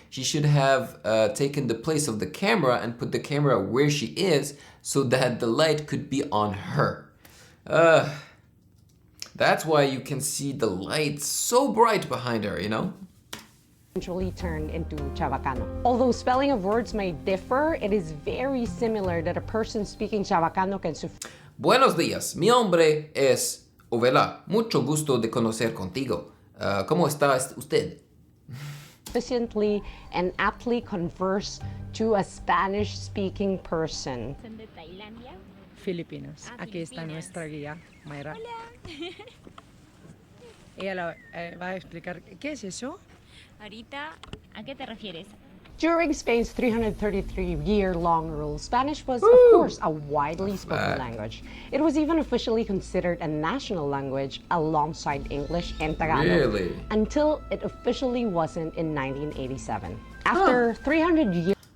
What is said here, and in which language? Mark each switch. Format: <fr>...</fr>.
<en>She should have taken the place of the camera and put the camera where she is so that the light could be on her. That's why you can see the light so bright behind her, you know? turned into Chavacano. Although spelling of words may differ, it is very similar that a person speaking Chavacano can</en> <es>Buenos días, mi nombre es Ovela. Mucho gusto de conocer contigo. ¿Cómo está usted?</es> <en>sufficiently and aptly converse to a Spanish-speaking person.</en> <es>¿Son de Tailandia? Filipinos. Aquí está Filipinas. nuestra guía, Mayra. Hola. Ella va a explicar qué es eso. Ahorita, ¿a qué te refieres?</es> <en>During Spain's 333-year-long rule, Spanish was, of course, a widely spoken language. It was even officially considered a national language alongside English and Tagalog. Really? Until it officially wasn't in 1987. After 300 years</en>